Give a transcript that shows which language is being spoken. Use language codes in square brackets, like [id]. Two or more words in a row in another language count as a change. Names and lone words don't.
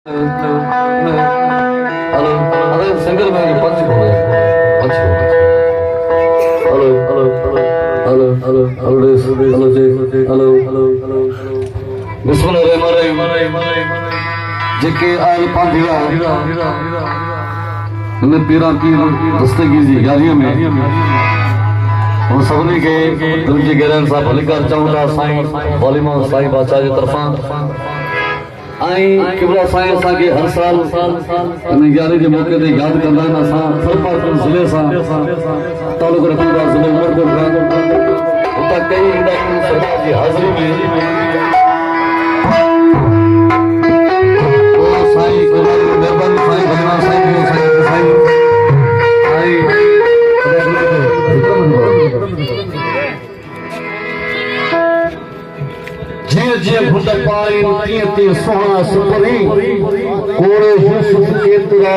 [hi] अरे सिंगल में पंच हो गया पंच हो गया हेलो हेलो हेलो हेलो हेलो हेलो जी हेलो हेलो हेलो बिस्मिल्लाहिर्रहमानिर्रहीम [sd] जेके आयल पांधिया इन पीरा की दस्तगी जी यारियों में उन सभिनी के दिल जी गहराइयुनि सां भलीकार चऊं था साईं वॉलीमा साईं बादशाह जी तरफ़ां आई किबला साईं असांखे हर साल इन 11 जे मौके ते यादि कंदा आहिनि। असां फरमापुर ज़िले सां तालुक़ रखंदा ज़िले उमरकोट खां उतां कई ईंदा आहिनि सरकार जी हाज़िरी में साईं महिरबानी साईं भलीमा साईं जीअं जीअं घुट पाई तीअं तीअं सुहिणा सुपरी कोड़े यूसुफ केतिरा